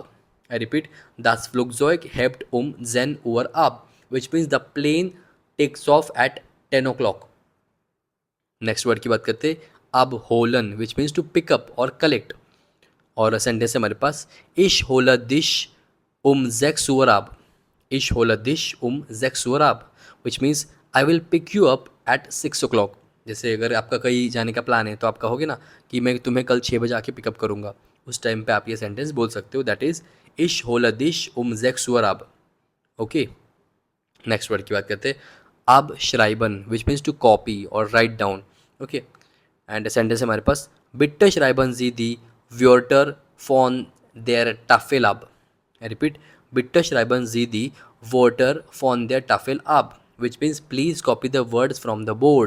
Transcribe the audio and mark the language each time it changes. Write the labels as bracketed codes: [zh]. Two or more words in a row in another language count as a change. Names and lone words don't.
[en] I repeat, [de] das Flugzeug hebt zehn Uhr ab, [en] which means the plane takes off at 10 o'clock. next word [hi] की बात करते हैं, [en] अब होलन, which means to pick up or collect. [hi] और सेंटेंस है हमारे पास, [de] ich hole dich sechs Uhr ab. Ich hole dich 6 Uhr ab, [en] which means I will pick you up at 6 o'clock। [hi] जैसे अगर आपका कहीं जाने का प्लान है तो आप कहोगे ना कि मैं तुम्हें कल 6 बजे आके पिकअप करूँगा, उस टाइम पे आप ये सेंटेंस बोल सकते हो, [en] that is [de] ich hole dich sechs Uhr ab. [en] okay, next word [hi] की बात करते हैं, [en] अब श्राइबन which means to copy or write down. okay, and sentence [hi] है हमारे पास, [de] bitte schreiben Sie die Wörter von der Tafel ab. [en] I repeat, [de] bitte schreiben Sie die Wörter von der Tafel ab, [en] which means please copy the words from the board.